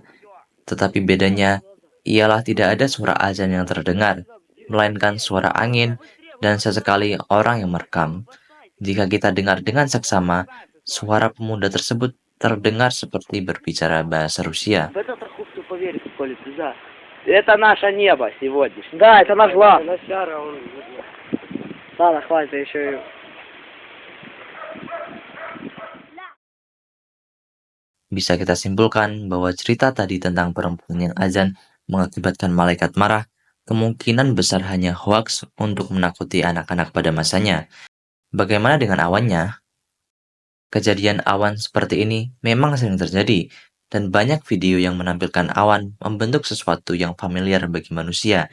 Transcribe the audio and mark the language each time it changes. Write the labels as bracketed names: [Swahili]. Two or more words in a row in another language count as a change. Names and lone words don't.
[Indonesian] tetapi bedanya ialah tidak ada suara azan yang terdengar, melainkan suara angin dan sesekali orang yang merekam. Jika kita dengar dengan seksama, suara pemuda tersebut terdengar seperti berbicara bahasa Rusia. [Russian] Это наше небо сегодня. Да, это наш глаз. Ладно, хватит еще. [Indonesian] Bisa kita simpulkan bahwa cerita tadi tentang perempuan yang azan mengakibatkan malaikat marah kemungkinan besar hanya hoaks untuk menakuti anak-anak pada masanya. Bagaimana dengan awannya? Kejadian awan seperti ini memang sering terjadi, dan banyak video yang menampilkan awan membentuk sesuatu yang familiar bagi manusia.